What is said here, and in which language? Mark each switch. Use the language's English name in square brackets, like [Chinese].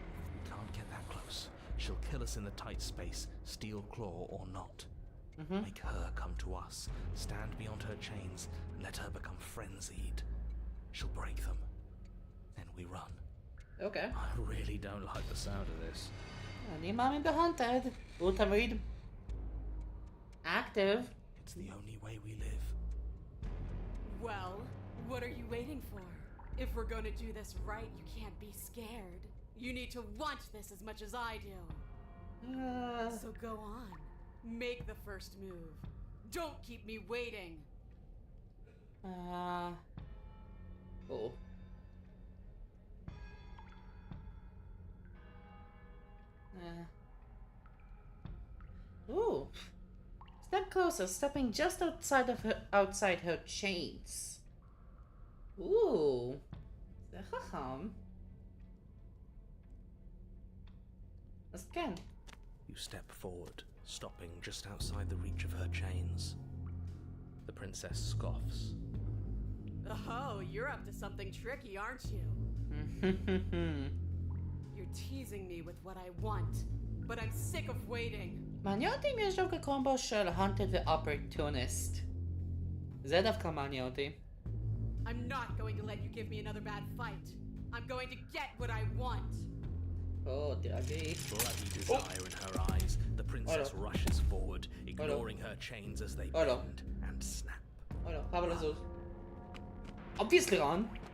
[English] We can't get that close. She'll kill us in the tight space, steel claw or not. Make her come to us, stand beyond her chains, and let her become frenzied. She'll break them. Then we run. Okay. I really don't like the sound of this. [Hebrew] אני מאמין ב-Hunted. הוא תמיד active. [English] It's the only way we live. Well, what are you waiting for? If we're going to do this right, you can't be scared. You need to want this as much as I do. So go on. Make the first move. Don't keep me waiting. Oh. Ooh. Step closer, stepping just outside her chains. [Hebrew] Ooh. זה חכם. אז כן. [English] You step forward, stopping just outside the reach of her chains. The princess scoffs. Oh, you're up to something tricky, aren't you? You're teasing me with what I want, but I'm sick of waiting. [Hebrew] מעניין אותי אם יש דווקא קומבו של Hunted ו-Opportunist. זה דווקא מעניין אותי. [English] I'm not going to let you give me another bad fight. I'm going to get what I want. [Hebrew] Oh, תירגעי. [English] Bloody desire in her eyes, the princess rushes forward, ignoring her chains as they bend and snap. [Hebrew] חבל לזוז. [English] Obviously on.